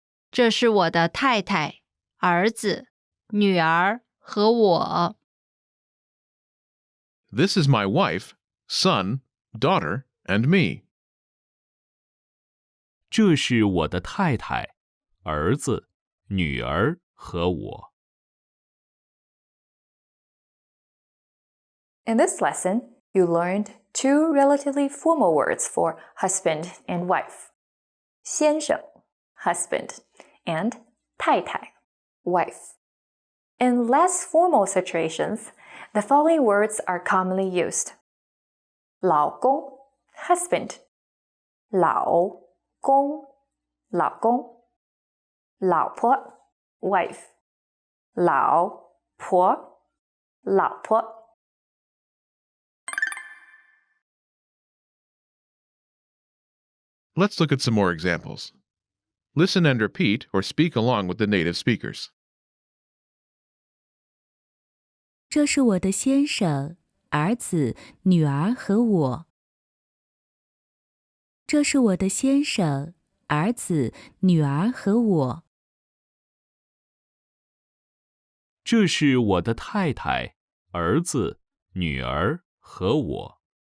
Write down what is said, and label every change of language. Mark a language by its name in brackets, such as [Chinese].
[Chinese] 这是我的太太、儿子、女儿和我。 [English] This is my wife, son, daughter, and me. [Chinese] 这是我的太太、儿子、女儿和我。 [English] In this lesson, you learned two relatively formal words for husband and wife. 先生 husband and 太太 wife. In less formal situations, the following words are commonly used. [Chinese] 老公 husband 老公老公老婆 wife 老婆老婆 [English] Let's look at some more examples. Listen and repeat or speak along with the native speakers. [Chinese] 这是我的先生、儿子、女儿和我。这是我的先生、儿子、女儿和我。这是我的太太、儿子、女儿和我。